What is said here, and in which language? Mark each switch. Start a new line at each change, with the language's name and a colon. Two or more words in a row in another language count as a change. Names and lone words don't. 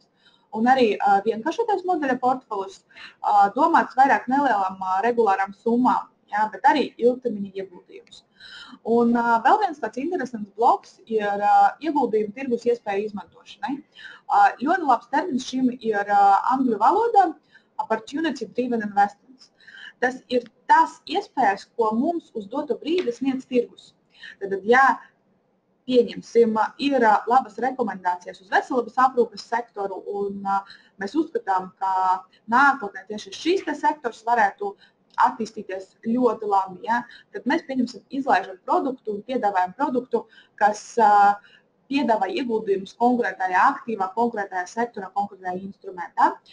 Latvian: Un arī vienkāršotais modeļa portfelis domāts vairāk nelielām regulārām summām, bet arī ilgtermiņa ieguldījumus. Un vēl viens tāds interesants bloks ir ieguldījumu tirgus iespēju izmantošanai. Ļoti labs termins šim ir angļu valodā
English: opportunity driven investments.
Latvian: Tas ir tās iespējas, ko mums uz doto brīdi sniedz tirgus. Tad, ja pieņemsim, ir labas rekomendācijas uz veselības aprūpes sektoru un mēs uzskatām, ka nākotnē tieši šis sektors varētu attīstīties ļoti labi, tad mēs izlaižam produktu un piedāvājam produktu, kas piedāvā ieguldījumus konkrētajā aktīvā, konkrētajā sektorā, konkrētajā instrumentā.